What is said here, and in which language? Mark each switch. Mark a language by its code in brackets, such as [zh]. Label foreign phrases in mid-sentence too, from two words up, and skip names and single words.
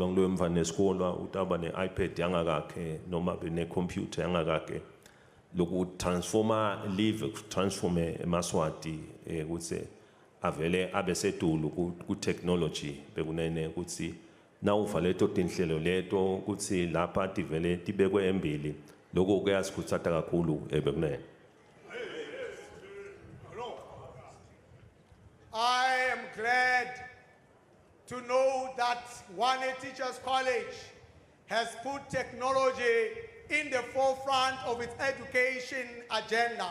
[ss] ngilo emva nesikole utaba ne iPad yangakakhe noma bene computer yangakakhe loku transforma live transforme emaswati ukuthi avele abesetulu ku technology bekunene ukuthi nawuva leto tinhlelo leto ukuthi lapha tivele tibekwe embili lokho kuyasikhuthaza kakhulu bekunene. [en] I am glad to know that Ngwane Teachers College has put technology in the forefront of its education agenda.